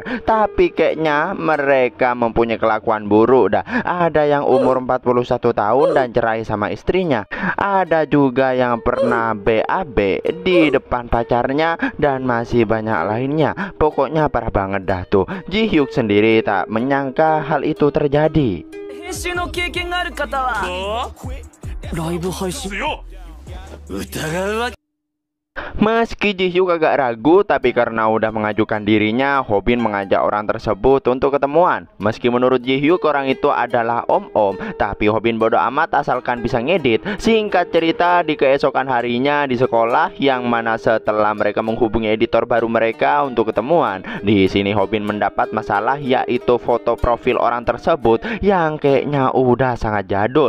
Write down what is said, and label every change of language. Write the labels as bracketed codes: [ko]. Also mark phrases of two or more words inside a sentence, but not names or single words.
[id] Tapi kayaknya mereka mempunyai kelakuan buruk dah. Ada yang umur 41 tahun dan cerai sama istrinya. Ada juga yang pernah BAB di depan pacarnya, dan masih banyak lainnya. Pokoknya parah banget dah tuh. Ji-hyuk sendiri tak menyangka hal itu terjadi. [ja] 編集の経験がある方はライブ配信疑うわけ。 [id] Meski Ji-hyuk agak ragu, tapi karena udah mengajukan dirinya, Hobin mengajak orang tersebut untuk ketemuan. Meski menurut Ji-hyuk orang itu adalah om-om, tapi Hobin bodoh amat asalkan bisa ngedit. Singkat cerita, di keesokan harinya di sekolah, yang mana setelah mereka menghubungi editor baru mereka untuk ketemuan, di sini Hobin mendapat masalah, yaitu foto profil orang tersebut yang kayaknya udah sangat jadul.